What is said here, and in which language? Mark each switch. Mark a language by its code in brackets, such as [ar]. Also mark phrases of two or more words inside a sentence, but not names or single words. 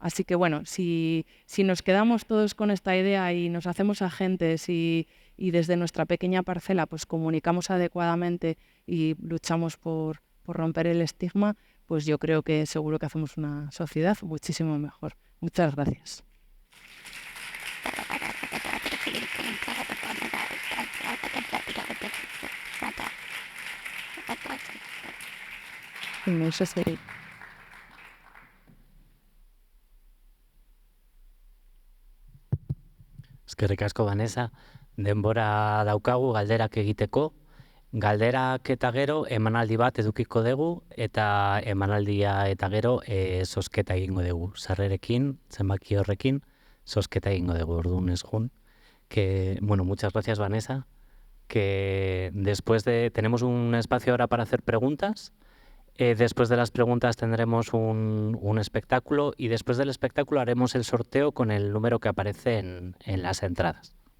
[es] Así que bueno, si nos quedamos todos con esta idea y nos hacemos agentes y desde nuestra pequeña parcela pues comunicamos adecuadamente y luchamos por romper el estigma, pues yo creo que seguro que hacemos una sociedad muchísimo mejor. Muchas gracias. Eso sería. [eu] Eskerrik asko, Vanessa. Denbora daukagu galderak egiteko. Galderak eta gero emanaldi bat edukiko dugu eta emanaldia eta gero zozketa egingo dugu. Sarrerekin, zenbaki horrekin, zozketa egingo dugu, orduan ez jun. [es] Que, bueno, muchas gracias, Vanessa. Que tenemos un espacio ahora para hacer preguntas. Después de las preguntas tendremos un espectáculo y después del espectáculo haremos el sorteo con el número que aparece en las entradas.